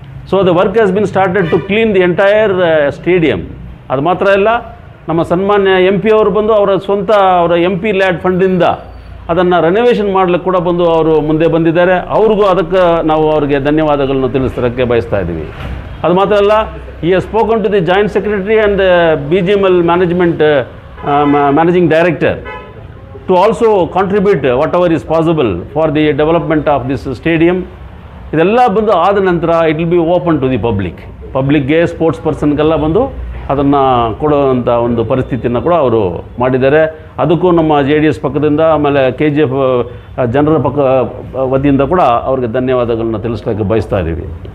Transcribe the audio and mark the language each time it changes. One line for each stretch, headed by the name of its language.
English: So the work has been started to clean the entire stadium.
Kannada: ಅದು ಮಾತ್ರ ಇಲ್ಲ, ನಮ್ಮ ಸನ್ಮಾನ್ಯ MP ಅವರು ಅವರ ಸ್ವಂತ ಅವರ MP ಲ್ಯಾಡ್ ಫಂಡಿಂದ ಅದನ್ನು ರೆನೋವೇಷನ್ ಮಾಡಲಿಕ್ಕೆ ಕೂಡ ಅವರು ಮುಂದೆ ಬಂದಿದ್ದಾರೆ. ಅವ್ರಿಗೂ ಅದಕ್ಕೆ ನಾವು ಅವರಿಗೆ ಧನ್ಯವಾದಗಳನ್ನು ತಿಳಿಸೋಕ್ಕೆ ಬಯಸ್ತಾ ಇದ್ದೀವಿ. ಅದು ಮಾತ್ರ ಅಲ್ಲ,
English: he has spoken to the joint secretary and the BGML management managing director to also contribute whatever is possible for the development of this stadium.
Kannada: ಇದೆಲ್ಲ ಆದ ನಂತರ
English: it will be open to the ಪಬ್ಲಿಕ್ಗೆ,
Kannada: sports ಪರ್ಸನ್ಗೆಲ್ಲ ಅದನ್ನು ಕೊಡುವಂಥ ಒಂದು ಪರಿಸ್ಥಿತಿಯನ್ನು ಕೂಡ ಅವರು ಮಾಡಿದ್ದಾರೆ. ಅದಕ್ಕೂ ನಮ್ಮ JDS ಪಕ್ಕದಿಂದ ಆಮೇಲೆ KGF ಜನರ ವತಿಯಿಂದ ಕೂಡ ಅವ್ರಿಗೆ ಧನ್ಯವಾದಗಳನ್ನ ತಿಳಿಸ್ಲಿಕ್ಕೆ ಬಯಸ್ತಾ ಇದ್ದೀವಿ.